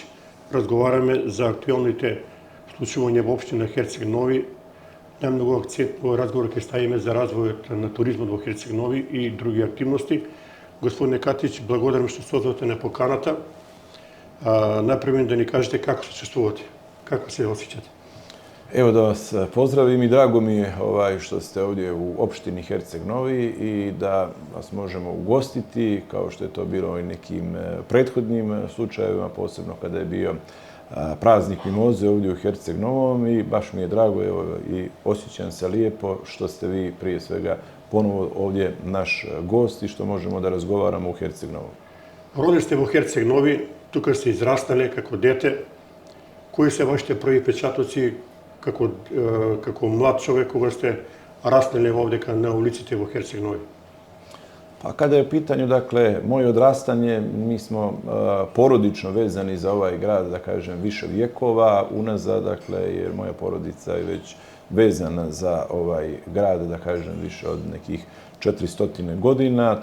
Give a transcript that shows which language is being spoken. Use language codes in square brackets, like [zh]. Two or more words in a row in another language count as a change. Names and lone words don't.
[mk] Разговараме за актуелните случувања во општина Херцег Нови. Најмногу акцент во разговор ќе ставиме за развојот на туризмот во Херцег Нови и други активности. Господине Катич, благодарам што се озвате на поканата. Например да ни кажете како се чувствувате, како се осеќате. [sr] Evo da vas pozdravim i drago mi je što ste ovdje u opštini Herceg Novi i da vas možemo ugostiti, kao što je to bilo i nekim prethodnim slučajevima, posebno kada je bio praznik mimoze ovdje u Herceg Novom i baš mi je drago i osjećam se lijepo što ste vi prije svega ponovo ovdje naš gost i što možemo da razgovaramo u Herceg Novom. [mk] Родили сте во Херцег Нови, тука сте израстале како дете. Кои се вашите први печатоци како млад човек кога сте раснали овдека на улиците во Херцег Нови? [sr] Pa kada je u pitanju, dakle, moje odrastanje, mi smo porodično vezani za ovaj grad, da kažem, više vjekova unazad, dakle, jer moja porodica je već vezana za ovaj grad, da kažem, više od nekih 400 godina,